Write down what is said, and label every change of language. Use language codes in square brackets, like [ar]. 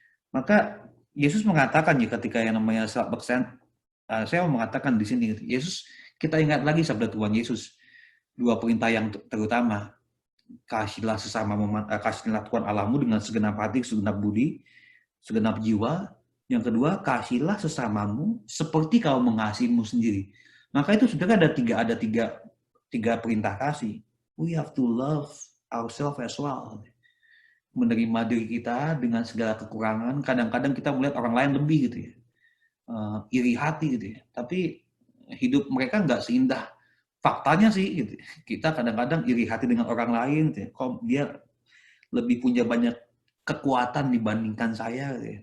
[id] Maka Yesus mengatakan ya ketika yang namanya saya mau mengatakan di sini, Yesus, kita ingat lagi sabda Tuhan Yesus, 2 perintah yang terutama, kasihlah Tuhan Allahmu dengan segenap hati, segenap budi, segenap jiwa. Yang kedua, kasihlah sesamamu seperti kau mengasihimu sendiri. Maka itu sudah ada tiga perintah kasih. [en] We have to love ourselves as well. [id] Menerima diri kita dengan segala kekurangan. Kadang-kadang kita melihat orang lain lebih gitu ya, iri hati gitu ya. Tapi hidup mereka nggak seindah faktanya sih gitu. Kita kadang-kadang iri hati dengan orang lain gitu ya. Kok dia lebih punya banyak kekuatan dibandingkan saya gitu ya.